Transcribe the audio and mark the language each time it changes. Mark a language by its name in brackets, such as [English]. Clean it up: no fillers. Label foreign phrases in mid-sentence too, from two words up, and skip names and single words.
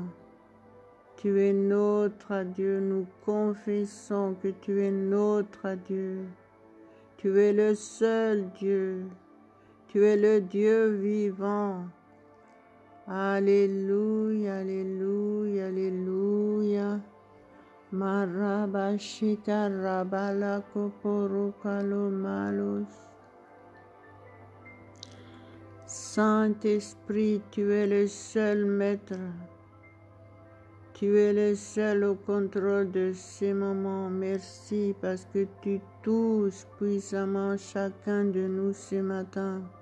[French] Tu es notre Dieu, nous confessons que tu es notre Dieu. Tu es le seul Dieu. Tu es le Dieu vivant. Alléluia, alléluia, alléluia. Marabashika rabala koporokalo malos. Saint-Esprit, tu es le seul maître. Tu es le seul au contrôle de ces moments. Merci parce que tu touches puissamment chacun de nous ce matin.